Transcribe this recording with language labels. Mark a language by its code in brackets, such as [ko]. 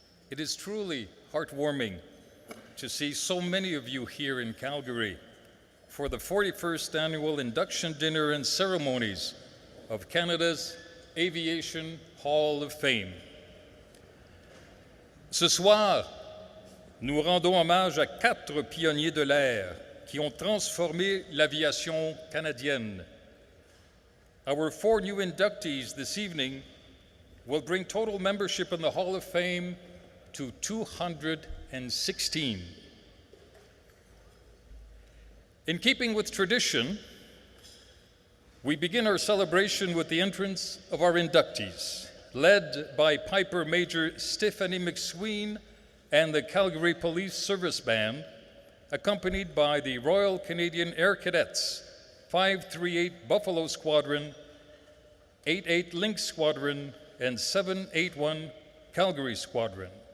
[en] It is truly heartwarming to see so many of you here in Calgary for the 41st Annual Induction Dinner and Ceremonies of Canada's Aviation Hall of Fame. [fr] Ce soir, nous rendons hommage à 4 pionniers de l'air qui ont transformé l'aviation canadienne. [en] Our 4 new inductees this evening will bring total membership in the Hall of Fame to 216. In keeping with tradition, we begin our celebration with the entrance of our inductees, led by Piper Major Stephanie McSween and the Calgary Police Service Band, accompanied by the Royal Canadian Air Cadets, 538 Buffalo Squadron, 88 Lynx Squadron, and 781 Calgary Squadron.